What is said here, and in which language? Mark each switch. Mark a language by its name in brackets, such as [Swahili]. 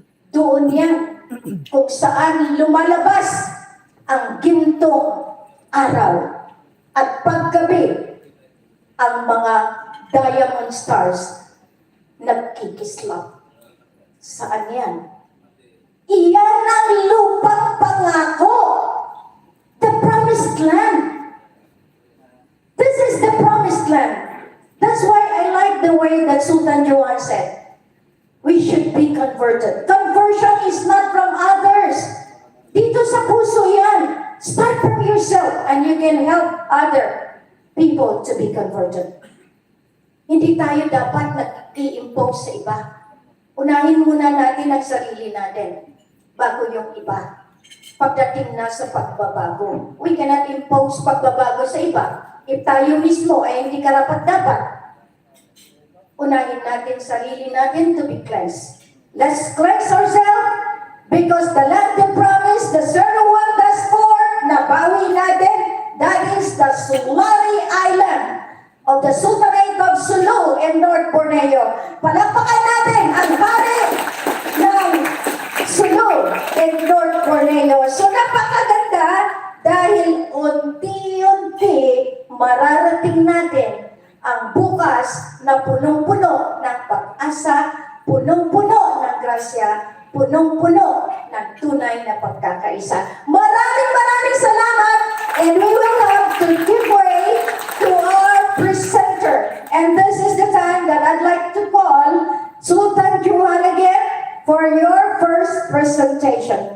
[Filipino] Doon yan, kung saan lumalabas ang gintong araw at paggabi ang mga diamond stars nagkikislap. Saan yan? Iyan ang lupang pangako. [English] The promised land. This is the promised land. That's why I like the way that Sultan Johan said, we should be converted. Conversion is not from others. [Filipino] Dito sa puso yan. [English] Start from yourself and you can help other people to be converted. [Filipino] Hindi tayo dapat nag-i-impose sa iba. Unahin muna natin ang sarili natin bago yung iba. Pagdating na sa pagbabago. [English] We cannot impose [Filipino] pagbabago sa iba. If tayo mismo ay hindi karapat-dapat, unahin natin sarili natin [English] to be cleansed. Let's cleanse ourselves because the land of promise, the 01-4, [Filipino] nabawi natin, [English] that is the Sulari Island of the Sultanate of Sulu in North Borneo. [Filipino] Palakpakan natin ang hari ng Sulu in North Borneo. So napakaganda dahil unti-unti mararating natin ang bukas na punong-puno ng pag-asa, punong-puno ng grasya, punong-puno ng tunay na pagkakaisa. Maraming salamat, [English] and we will have to give way to our presenter. And this is the time that I'd like to call Sultan Johan again for your first presentation.